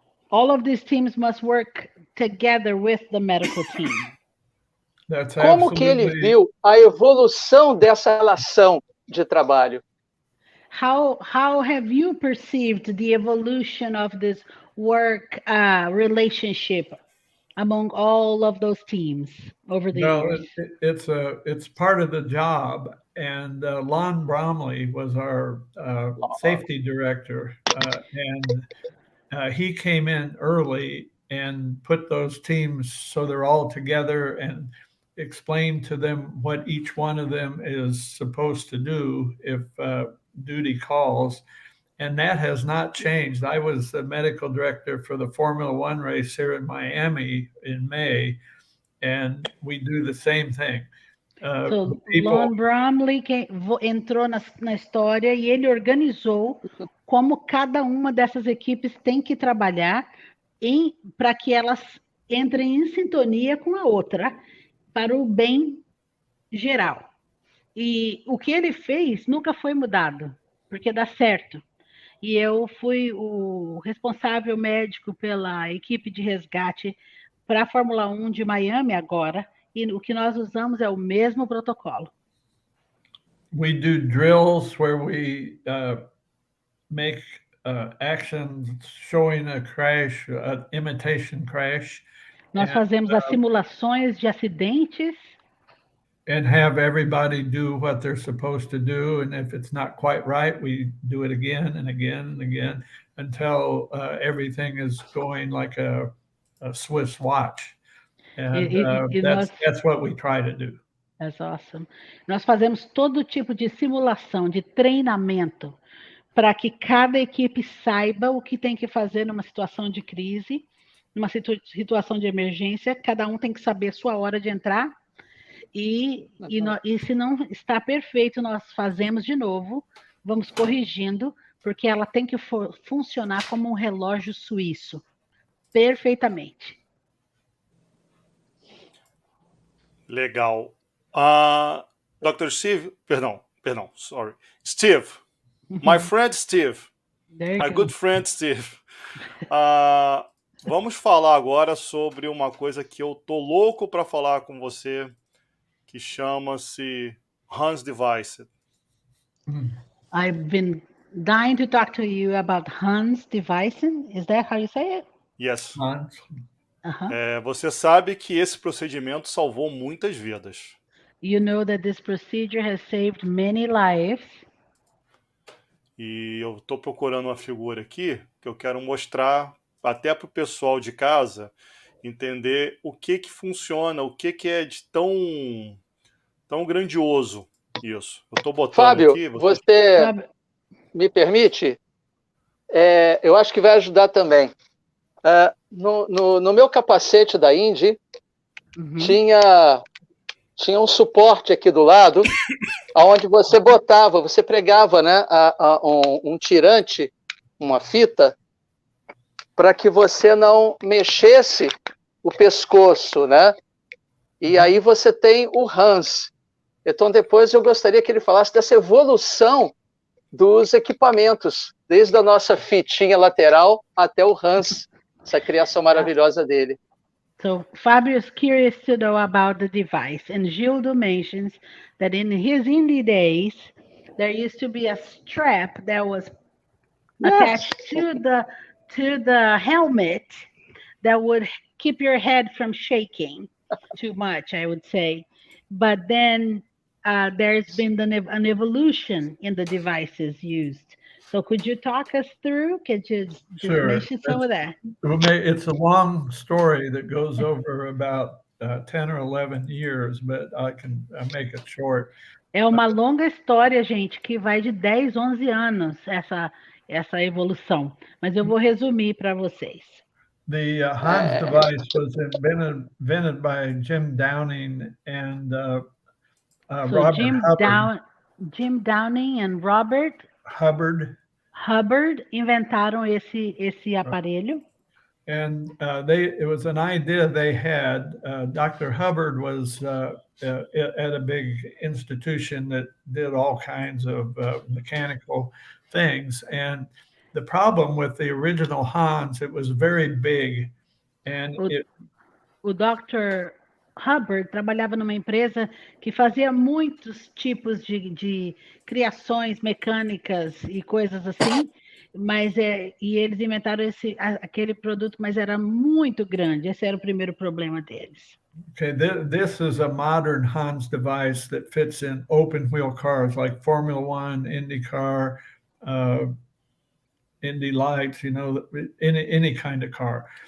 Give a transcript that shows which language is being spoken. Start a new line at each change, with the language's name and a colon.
English: All of these teams must work together with the medical team. That's
Portuguese: Como que ele
English: absolutely,
Portuguese: viu a evolução dessa relação de trabalho?
English: How have you perceived the evolution of this work relationship among all of those teams over the years? it's part of the job. And Lon Bromley was our safety director, and he came in early and put those teams so they're all together and explained to them what each one of them is supposed to do if duty calls. And that has not changed. I was the medical director for the Formula One race here in Miami in May, and we do the same thing.
Portuguese: So Lon Bromley entrou na história e ele organizou como cada uma dessas equipes tem que trabalhar para que elas entrem em sintonia com a outra para o bem geral. E o que ele fez nunca foi mudado, porque dá certo. E eu fui o responsável médico pela equipe de resgate para a Fórmula 1 de Miami agora, e o que nós usamos é o mesmo protocolo.
English: We do drills where we make actions showing a crash, an imitation crash.
Portuguese: Nós fazemos as simulações de acidentes.
English: And have everybody do what they're supposed to do. And if it's not quite right, we do it again and again and again until everything is going like a Swiss watch. And that's what we try to do. That's awesome.
Portuguese: Nós fazemos todo tipo de simulação, de treinamento, para que cada equipe saiba o que tem que fazer numa situação de crise, numa situação de emergência. Cada um tem que saber a sua hora de entrar. E se não está perfeito, nós fazemos de novo, vamos corrigindo, porque ela tem que funcionar como um relógio suíço, perfeitamente. Legal. Dr. Steve,
English: sorry. Steve, my friend Steve, my good friend Steve.
Portuguese: Vamos falar agora sobre uma coisa que eu tô louco para falar com você, que chama-se Hans Device.
English: I've been dying to talk to you about Hans Device. Is that how you say it? Yes. Hans.
Portuguese: Você sabe que esse procedimento salvou muitas vidas.
English: You know that this procedure has saved many lives.
Portuguese: E eu estou procurando uma figura aqui que eu quero mostrar até para o pessoal de casa entender o que funciona, o que é de tão grandioso isso. Eu estou botando Fábio, aqui. Você me permite? Eu acho que vai ajudar também. No meu capacete da Indy, tinha um suporte aqui do lado, onde você pregava, né, um tirante, uma fita, para que você não mexesse o pescoço, né? E aí você tem o Hans. Então, depois eu gostaria que ele falasse dessa evolução dos equipamentos, desde a nossa fitinha lateral até o Hans, essa criação maravilhosa dele.
English: So Fabio is curious to know about the device, and Gildo mentions that in his Indy days, there used to be a strap that was attached to the helmet that would keep your head from shaking too much, I would say. But then there's been an evolution in the devices used. So could you talk us through? Could you just mention some of that? It's a long story that goes over about 10 or 11 years, but I can make it short.
Portuguese: É uma longa história, gente, que vai de 10, 11 anos, essa evolução. Mas eu vou resumir para vocês.
English: The Hans device was invented by Jim Downing and Robert Hubbard. Jim Downing and Robert Hubbard.
Portuguese: Hubbard inventaram esse aparelho.
English: And it was an idea they had. Dr. Hubbard was at a big institution that did all kinds of mechanical things. And the problem with the original Hans, it was very big. And
Portuguese: O Dr. Hubbard trabalhava numa empresa que fazia muitos tipos de criações mecânicas e coisas assim, mas e eles inventaram aquele produto, mas era muito grande. Esse era o primeiro problema deles.
English: Okay, this is a modern Hans device that fits in open wheel cars like Formula One, IndyCar, Indy Lights, any kind of car.